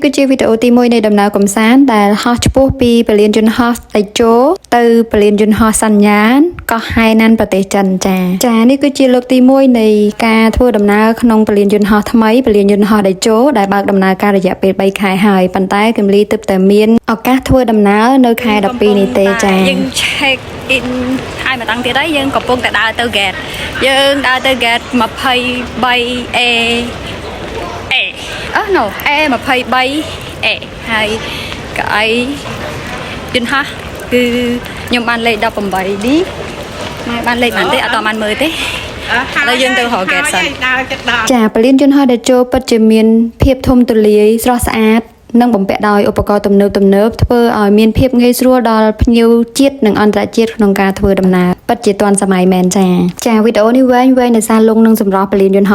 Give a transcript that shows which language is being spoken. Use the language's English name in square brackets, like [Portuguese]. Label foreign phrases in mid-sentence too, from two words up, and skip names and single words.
[Khmer] គឺជាវីដេអូទី1នៃដំណើរកំសាន្តដែលហោះឆ្ពោះពីពលានយន្តហោះតៃជោទៅពលានយន្តហោះសញ្ញានកោះហៃណាន់ប្រទេសចិនចានេះគឺជាលើកទី1នៃការធ្វើដំណើរក្នុងពលានយន្តហោះថ្មីពលានយន្តហោះតៃជោដែលបើកដំណើរការរយៈពេល3ខែហើយប៉ុន្តែគឹមលីទើបតែមានឱកាសធ្វើដំណើរនៅខែ12នេះទេចាយើង [English] check in [Khmer] ហើយមកតាំងទៀតហើយយើងកំពុងតែដើរទៅ gate យើងដើរទៅ gate 23A no A 23A ហើយកៅអីយន្តហោះគឺខ្ញុំបានលេខ18នេះម៉ែបានលេខបានទេអត់តបានមើលទេឥឡូវយើងទៅរក gate សិនចាពលានយន្តហោះដែលចូលពិតជាមានភាពធំទូលាយស្រស់ស្អាតនិងបំពាក់ដោយឧបករណ៍ទំនើបធ្វើឲ្យមានភាពងាយស្រួលដល់ភ្ញៀវជាតិនិងអន្តរជាតិក្នុងការធ្វើដំណើរពិតជាទាន់សម័យមែនចាវីដេអូនេះវែងដោយសារលងនឹងសម្រស់ពលានយន្តហោះ